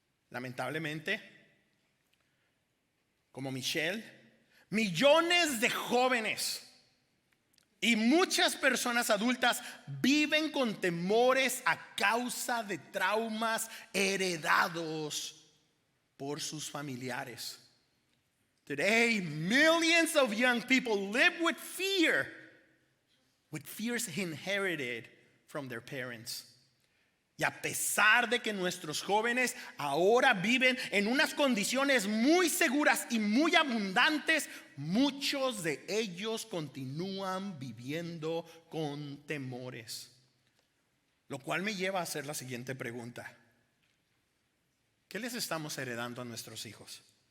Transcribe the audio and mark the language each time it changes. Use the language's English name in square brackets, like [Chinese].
[Spanish] Lamentablemente, como Michelle, millones de jóvenes y muchas personas adultas viven con temores a causa de traumas heredados por sus familiares. [English] Today, millions of young people live with fears inherited from their parents. [Spanish] Y a pesar de que nuestros jóvenes ahora viven en unas condiciones muy seguras y muy abundantes, muchos de ellos continúan viviendo con temores. Lo cual me lleva a hacer la siguiente pregunta: ¿qué les estamos heredando a nuestros hijos?